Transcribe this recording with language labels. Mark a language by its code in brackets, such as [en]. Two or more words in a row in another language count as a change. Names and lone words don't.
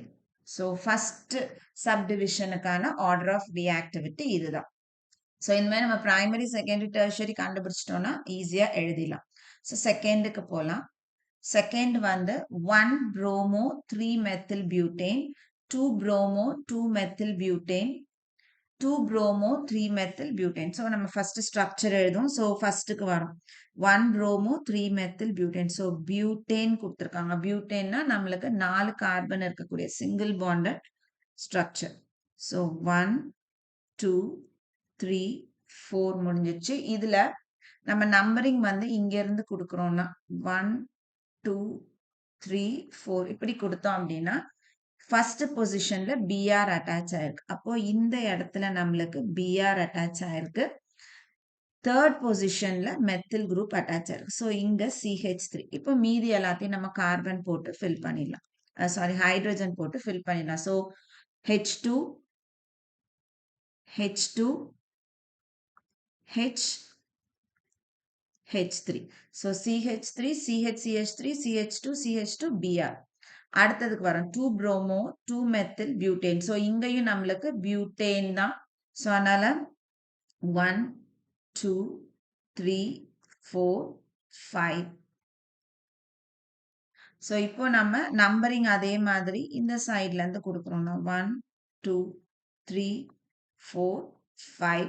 [en] so first subdivisionக்கான order of reactivity [ta] இதுதான். ஸோ இந்த மாதிரி நம்ம [en] primary secondary tertiary [ta] கண்டுபிடிச்சிட்டோம்னா ஈஸியா எழுதிடலாம். [en] so secondக்கு போகலாம். செகண்ட் வந்து 1 bromo 3 methyl butane 2 bromo 2 methyl butane 2 bromo 3 methyl butane. So நம்ம first structure எழுதும். So firstக்கு வரும் 1 bromo 3 methyl butane. So butane கொடுத்திருக்காங்க. butaneனா [ta] நம்மளுக்கு 4 கார்பன் இருக்கக்கூடிய [en] single bonded structure. [ta] So 1 2 3 4 முடிஞ்சிச்சு. இதுல நம்ம நம்பரிங் வந்து இங்க இருந்து கொடுக்கிறோம்னா 1 2 3 4 இப்படி கொடுத்தோம் அப்படின்னா [en] first positionல [ta] Br அட்டாச் ஆயிருக்கு. அப்போ இந்த இடத்துல நம்மளுக்கு Br அட்டாச் ஆயிருக்கு. [en] third positionல methyl group [ta] அட்டாச் ஆயிருக்கு. ஸோ இங்க CH3. இப்போ மீதி எல்லாத்தையும் நம்ம கார்பன் போட்டு ஃபில் பண்ணிடலாம். சாரி ஹைட்ரஜன் போட்டு ஃபில் பண்ணிடலாம். ஸோ H2 H2 H H3. [en] So CH3 CHCH3 CH2 CH2 Br. [ta] அடுத்ததுக்கு வரும் [en] 2 bromo 2 methyl butane. [ta] ஸோ இங்கேயும் நம்மளுக்கு பியூட்டேன் தான். ஸோ அதனால 1 2 3 4 5. ஸோ இப்போ நம்ம நம்பரிங் அதே மாதிரி இந்த சைட்ல இருந்து கொடுக்குறோம்னா 1 2 3 4 5.